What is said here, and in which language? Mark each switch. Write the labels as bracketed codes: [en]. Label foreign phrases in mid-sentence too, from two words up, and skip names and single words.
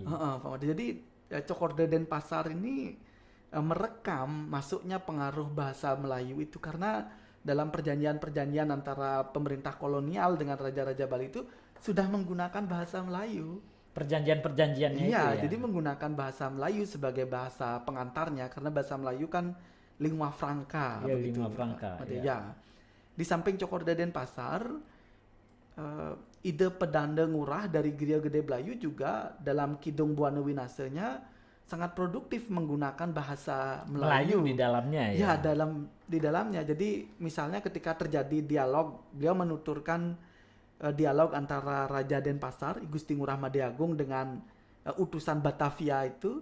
[id] Jadi Cokorda Denpasar ini merekam masuknya pengaruh bahasa Melayu itu karena dalam perjanjian-perjanjian antara pemerintah kolonial dengan raja-raja Bali itu sudah menggunakan bahasa Melayu. Perjanjian-perjanjiannya itu ya? Jadi menggunakan bahasa Melayu sebagai bahasa pengantarnya karena bahasa Melayu kan [la] lingua franca. Ya, lingua franca. [id] Ya. Di samping Cokorda Denpasar, ide Pedanda Ngurah dari Griya Gede Belayu juga dalam Kidung Buana Winasanya sangat produktif menggunakan bahasa Melayu di dalamnya ya. Ya, di dalamnya. Jadi misalnya ketika terjadi dialog, beliau menuturkan dialog antara Raja Denpasar, Gusti Ngurah Madeagung dengan utusan Batavia itu.